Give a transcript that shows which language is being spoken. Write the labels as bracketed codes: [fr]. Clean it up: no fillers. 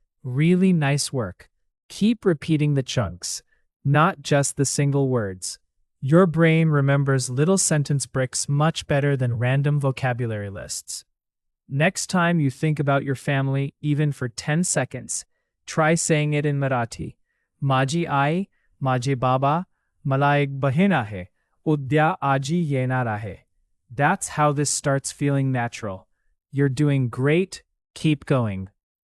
[en] Really nice work. Keep repeating the chunks, not just the single words. Your brain remembers little sentence bricks much better than random vocabulary lists. Next time you think about your family, even for 10 seconds, try saying it in Marathi. [mr] Maji ai, maje baba, मला एक बहीण आहे, उद्या आजी येणार आहे. [en] That's how this starts feeling natural. You're doing great. Keep going.